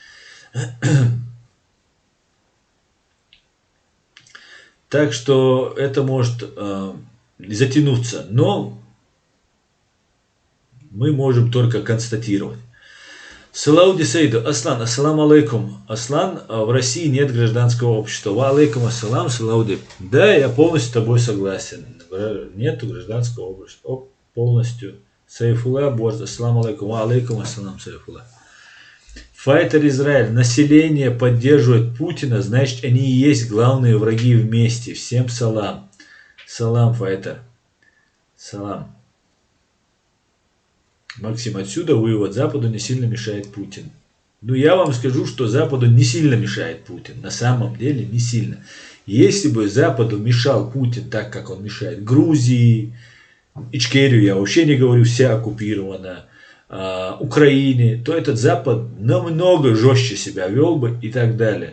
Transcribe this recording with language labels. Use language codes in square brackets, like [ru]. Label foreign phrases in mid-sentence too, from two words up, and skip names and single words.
[ru] Так что это может затянуться. Но мы можем только констатировать. Салауди Сейду, Аслан, [ar] السلام عليكم. [ru] Аслан, в России нет гражданского общества. [ar] وعليكم السلام, [ru] Салауди. Да, я полностью с тобой согласен. Нету гражданского общества. Полностью. Сайфулла, Борз, [ar] السلام عليكم. وعليكم السلام, [ru] Сайфулла. Файтер Израиль. Население поддерживает Путина, значит, они и есть главные враги вместе. Всем салам. Салам, Файтер. Салам. Максим, отсюда вывод: Западу не сильно мешает Путин. Ну, я вам скажу, что Западу не сильно мешает Путин. На самом деле не сильно. Если бы Западу мешал Путин так, как он мешает Грузии, Ичкерию, я вообще не говорю, вся оккупирована, Украине, то этот Запад намного жестче себя вел бы и так далее.